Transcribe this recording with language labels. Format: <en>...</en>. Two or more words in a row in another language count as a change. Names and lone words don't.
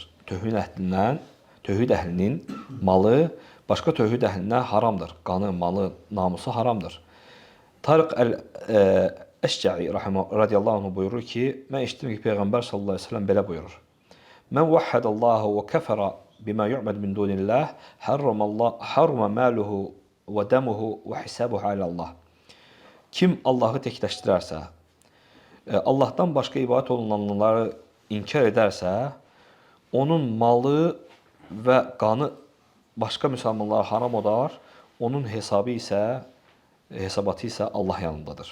<az>Tövhid əhlinin malı başqa tövhid əhlindən haramdır. Qanı, malı, namusu haramdır. Tariq Əşcə'i</az> <ar>رضي الله عنه</ar> <az>buyurur ki, mən eşitdim ki, Peyğəmbər</az> <ar>صلى الله عليه وسلم</ar> <az>belə buyurur.</az> <ar>من وحد الله وكفر بما يعبد من دون الله حرم ماله ودمه وحسابه على الله.</ar> <az>Kim Allahı təkləşdirərsə, Allahdan başqa ibadət olunanları inkar edərsə, onun malı və qanı başqa müsəlmanlara haram olar, onun hesabı isə hesabatı isə Allah yanındadır.</az>